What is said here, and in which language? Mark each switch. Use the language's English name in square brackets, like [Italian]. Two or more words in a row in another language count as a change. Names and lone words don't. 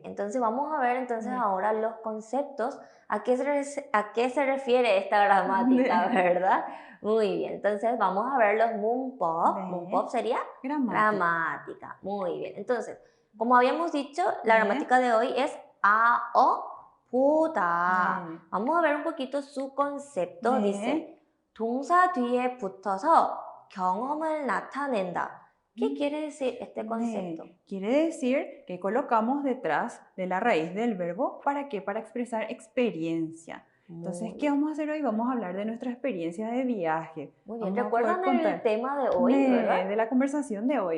[Spanish] Entonces, vamos a ver entonces ahora los conceptos, a qué se refiere esta gramática, ¿verdad? Muy bien. Entonces, vamos a ver los 문법. 문법 sería gramática. Muy bien. Entonces, como habíamos dicho, la gramática de hoy es 보다. Vamos a ver un poquito su concepto. Dice, [Korean] 동사 뒤에 붙어서 경험을 나타낸다. [Spanish] ¿Qué quiere decir este concepto? Quiere decir que colocamos detrás de la raíz del verbo, ¿para qué? Para expresar experiencia. Entonces, ¿qué vamos a hacer hoy? Vamos a hablar de nuestra experiencia de viaje. Muy bien, ¿recuerdan el tema de hoy? De la conversación de hoy.